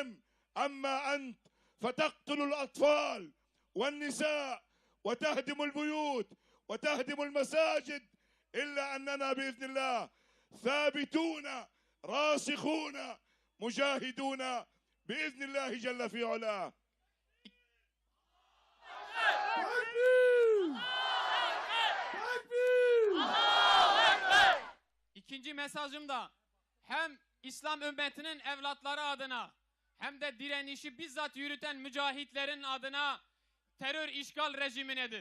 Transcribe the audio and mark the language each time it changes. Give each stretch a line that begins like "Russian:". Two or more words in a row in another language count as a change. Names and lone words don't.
Arabic: أما أنت فتقتل الأطفال والنساء وتهدم البيوت وتهدم المساجد، إلا أننا بإذن الله ثابتون راسخون مجاهدون بإذن الله جل في علاه.
Turkish: İkinci mesajım da hem İslam ümmetinin evlatları adına hem de direnişi bizzat yürüten mücahitlerin adına terör işgal rejiminedir.